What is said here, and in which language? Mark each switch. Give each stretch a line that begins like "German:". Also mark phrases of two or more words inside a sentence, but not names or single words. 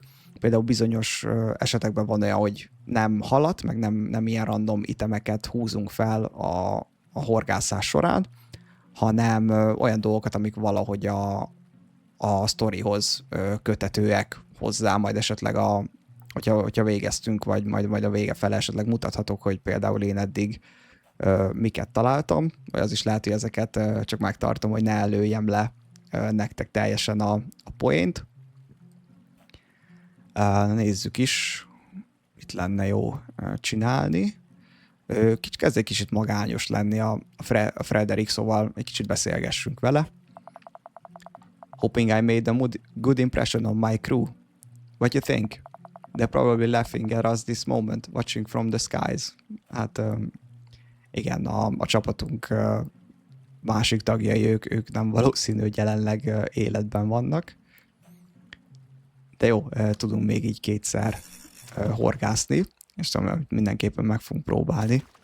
Hungarian: Például bizonyos esetekben van olyan, hogy nem halat, meg nem ilyen random itemeket húzunk fel a horgászás során, hanem olyan dolgokat, amik valahogy a sztorihoz kötetőek hozzá, majd esetleg hogyha végeztünk, vagy majd a vége fele esetleg mutathatok, hogy például én eddig miket találtam, vagy az is lehet, hogy ezeket csak megtartom, hogy ne előjem le nektek teljesen a poént. Nézzük is, mit lenne jó csinálni. Kezd egy kicsit magányos lenni a Frederick, szóval egy kicsit beszélgessünk vele.
English: Hoping I made a good impression on my crew. What you think? They're probably laughing at us this moment, watching from the skies.
Hungarian: Hát igen, a csapatunk másik tagjai, ők nem valószínű, hogy jelenleg életben vannak. De jó, tudunk még így 2-szer horgászni, és mindenképpen meg fogunk próbálni.